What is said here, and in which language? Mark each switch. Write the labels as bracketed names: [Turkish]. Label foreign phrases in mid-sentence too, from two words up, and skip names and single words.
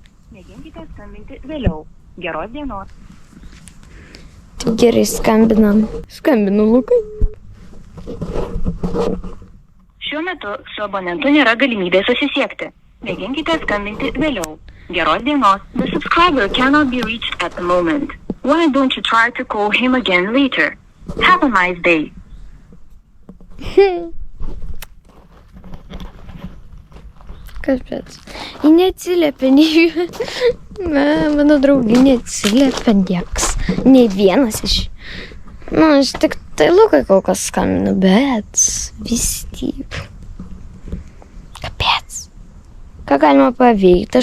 [Lithuanian] Mėginkite skambinti vėliau. Geros dienos. Tai gerai, skambinam. Skambinu Lukai. Šiuo metu su abonentu nėra galimybės susisiekti. Mėginkite skambinti vėliau. Geros dienos. [English] The subscriber cannot be reached at the moment. Why don't you try to call him again later? Have a nice day. [Lithuanian] Kapец. Ji neatsiliepia, mano draugė neatsiliepia nieks. Nei vienas iš. Aš tik tai Lukai kol kas skambinu, bet vis tiek. Kapec. Ką galima paveikti?